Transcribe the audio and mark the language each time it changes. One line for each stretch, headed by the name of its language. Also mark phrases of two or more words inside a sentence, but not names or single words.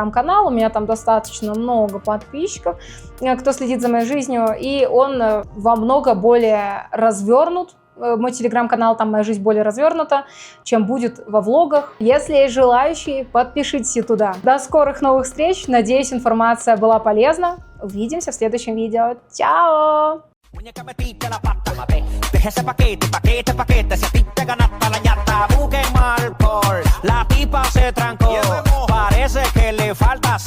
Russian: У меня там достаточно много подписчиков, кто следит за моей жизнью, и он во много более развернут. Мой телеграм-канал, там моя жизнь более развернута, чем будет во влогах. Если есть желающие, подпишитесь и туда. До скорых новых встреч. Надеюсь, информация была полезна. Увидимся в следующем видео. Чао!
Spanish: Muñeca metiste la pata, deja ese paquete, si a ti te ganaste la ñata, busquen mal por la pipa se trancó, parece que le falta